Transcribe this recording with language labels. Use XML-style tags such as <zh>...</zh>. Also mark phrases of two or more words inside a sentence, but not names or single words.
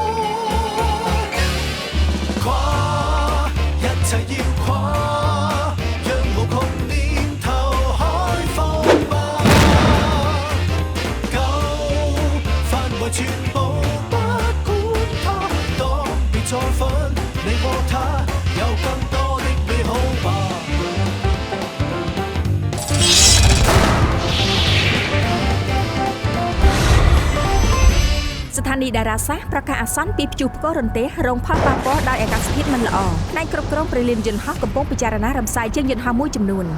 <yue>跨一切要跨，讓無窮念頭開放吧。舊範圍全部不管它，當別再分你和他，有更多的美好吧。</yue> <km>ស្ថានីយ៍តារាសាស្ត្រប្រកាសអាសន្នពីព្យុះផ្គររន្ទះរងផលប៉ះពាល់ដោយអាកាសធាតុមិនល្អផ្នែកគ្រប់គ្រងព្រលានយន្តហោះកំពុងពិចារណារំសាយជើងយន្តហោះមួយចំនួន</km>